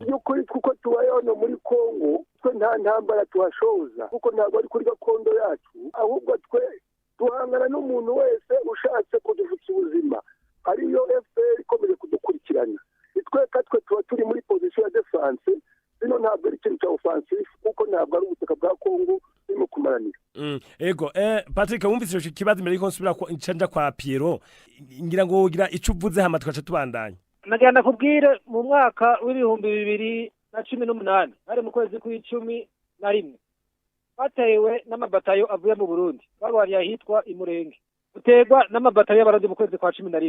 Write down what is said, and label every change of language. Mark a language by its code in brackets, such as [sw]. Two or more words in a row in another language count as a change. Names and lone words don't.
[rw] Y'ukuri kuko tubayeho no muri Kongo, twe nta ntambara tuhashoza kuko ntabwo ari kuri gakondo yacu, ahubwo twe tuhangana n'umuntu wese ushatse kudufutsa ubuzima, ariyo FPR ikomeje kudukurikirana. Twe tuba turi muri position ya defense, bino ntabwo ari ikintu cya offensive kuko ntabwo ari ubutaka bwa Kongo birimo kumaranira. [rn] Ego Patrick, wumvise icyo kibazo mbere yuko nsubira nja kwa Piero, ngira ngo ugira icyo uvuze hama twaca tubandanya. [rw] Nagenda kubwire mu mwaka w'2018 hari mu kwezi kwa11 batewe n'amabatayo avuye mu Burundi, barwariye ahitwa Imurenge, utegwa n'amabatayo y'abarundi mu kwezi kwa 11.